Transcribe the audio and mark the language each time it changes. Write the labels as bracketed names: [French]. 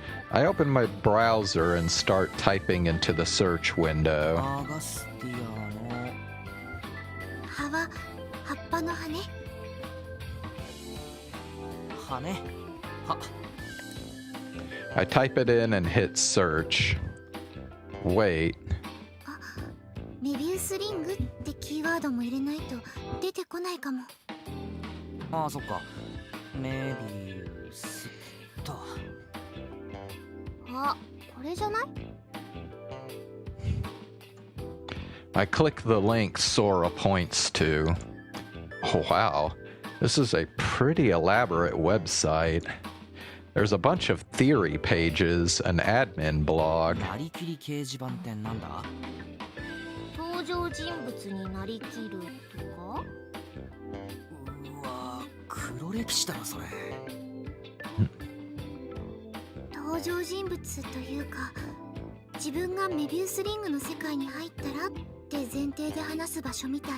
[English] I open my browser and start typing into the search window. [Japanese] アガスティアの葉は葉っぱの葉ね。葉ね。は [English] I type it in and hit search. Wait, [Japanese] メビウスリングってキーワードも入れないと出てこないかも。あ、そっか。メビウスと。あ、これじゃない？ [English] I click the link Sora points to. Oh, wow. This is a pretty elaborate website. There's a bunch of theory pages, an admin blog. [Japanese] なりきり掲示板ってなんだ？登場人物になりきるとか？うわ、黒歴史だなそれ。登場人物というか、自分がメビウスリングの世界に入ったらって前提で話す場所みたい。